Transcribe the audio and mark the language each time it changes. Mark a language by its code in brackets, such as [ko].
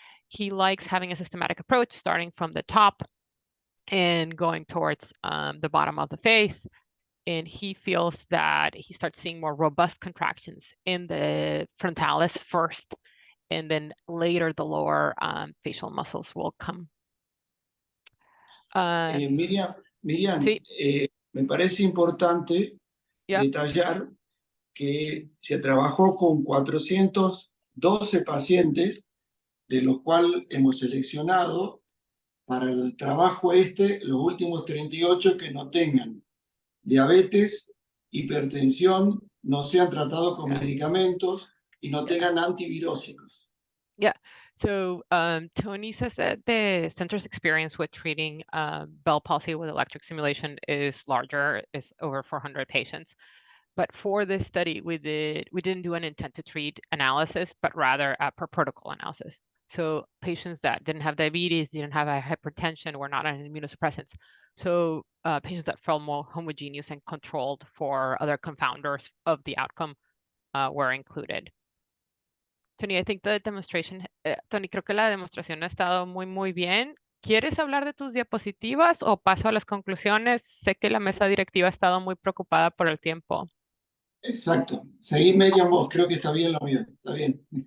[en] He likes having a systematic approach, starting from the top and going towards the bottom of the face. And he feels that he starts seeing more robust contractions in the frontalis first, and then later the lower facial muscles will come. Miriam, [es] Sí. Me parece importante detallar que se trabajó con 412 pacientes, de los cuales hemos seleccionado para el trabajo los últimos 38 que no tengan diabetes, hipertensión, no sean tratados con medicamentos y no tengan antivirósicos. [en] Yeah. So Tony says that the center's experience with treating Bell palsy with electric stimulation is larger, is over 400 patients. But for this study, we didn't do an intent to treat analysis, but rather a per protocol analysis. So patients that didn't have diabetes, didn't have a hypertension, were not on immunosuppressants. So patients that felt more homogeneous and controlled for other confounders of the outcome were included. Tony, I think the demonstration, Tony, [es] creo que la demostración ha estado muy bien. ¿Quieres hablar de tus diapositivas o paso a las conclusiones? Sé que la mesa directiva ha estado muy preocupada por el tiempo. Exacto. Seguí, Miriam, vos. Creo que está bien lo mío. Está bien.